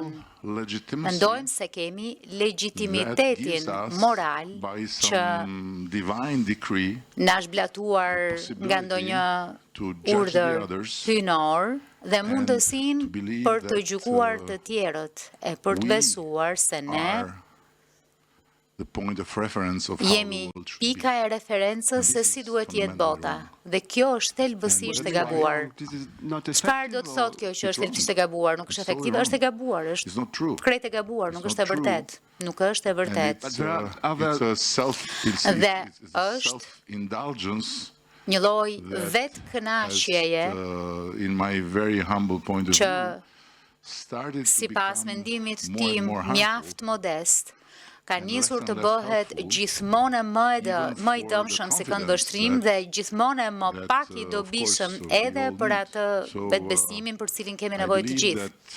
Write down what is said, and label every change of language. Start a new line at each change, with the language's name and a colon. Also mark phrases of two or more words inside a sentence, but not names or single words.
Albanian: Mendojmë se kemi legitimitetin moral që na zhblatuar nga ndonjë urdhër hyjnor dhe mundësinë për të gjykuar të tjerët e për të besuar se ne jemi pika e referencës se si duhet jetë bota, dhe kjo është thelbësisht e gabuar. Çfarë do të thotë kjo që është thelbësisht e gabuar? Nuk është efektive, është e gabuar, është krejt e gabuar, nuk është e vërtet. Nuk është e vërtet. Dhe është një lloj vetë kënaqjeje
English: in my very humble point of
Albanian: që
English: view,
Albanian: sipas mendimit tim mjaft modest, ka nisur të bëhet gjithmonë më i dëmshëm si këndvështrim dhe gjithmonë më pak i dobishëm edhe për atë vetbesimin për cilin kemi nevojë të gjithë.